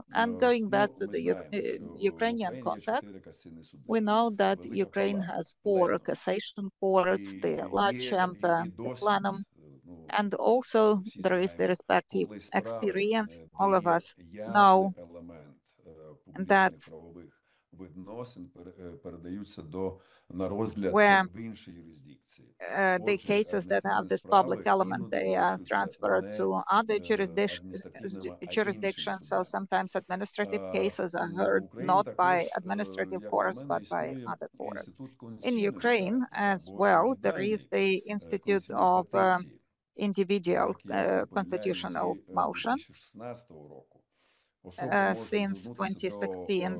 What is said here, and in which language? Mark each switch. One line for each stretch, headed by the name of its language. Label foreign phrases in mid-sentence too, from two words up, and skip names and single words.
English: And going back to the Ukrainian context, we know that Ukraine has 4 cassation courts, the large chamber, the plenum, and also there is the respective experience. All of us know that
Ukrainian: відносин передаються на розгляд
English: where
Ukrainian: в інші юрисдикції.
English: the cases that have this public element, they are transferred to other jurisdictions. So sometimes administrative cases are heard not by administrative courts, but by other courts. In Ukraine as well, there is the Institute of individual constitutional motion since 2016.